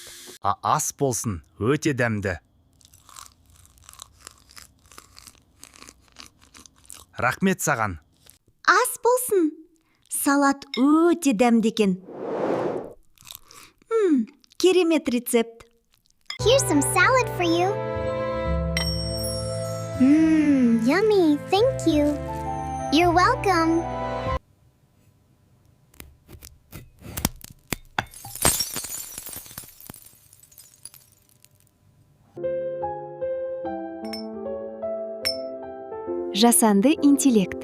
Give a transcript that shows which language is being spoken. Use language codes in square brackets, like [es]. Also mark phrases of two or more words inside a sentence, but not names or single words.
[kk] Ас болсын, өте дәмді. Рахмет саған. Ас болсын. Салат өте дәмді екен. Керемет рецепт. [en] Here's some salad for you. Yummy, thank you. You're welcome. [kk] Жасанды интеллект.